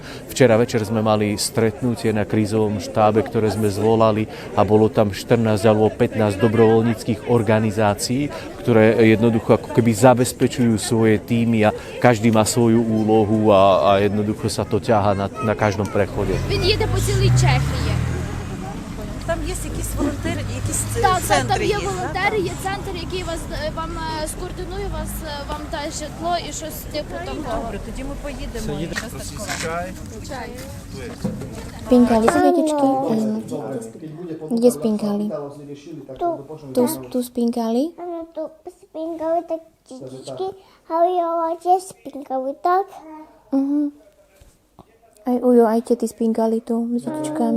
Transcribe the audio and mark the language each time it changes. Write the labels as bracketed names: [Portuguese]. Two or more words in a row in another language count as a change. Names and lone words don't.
[Slovak] Včera večer sme mali stretnutie na krízovom štábe, ktoré sme zvolali a bolo tam 14 alebo 15 dobrovoľníckych organizácií, ktoré jednoducho ako keby zabezpečujú svoje týmy a každý má svoju úlohu a jednoducho sa to ťahá na každom prechode. [Ukrainian] Він їде по цілій Чехії. Там є якісь волонтери, якісь Так, центри там є є, волонтери, є центр, який вам скоординує, вам дасть житло і щось типу такого. Добре, тоді ми поїдемо. Чай. [Slovak] Spinkali sa detičky? Kde spinkali? Tu spinkali? Áno, tu spinkali tak detičky, ale ja tiež spinkali tak. Aj Ujo, aj tety spinkali tu s detičkami.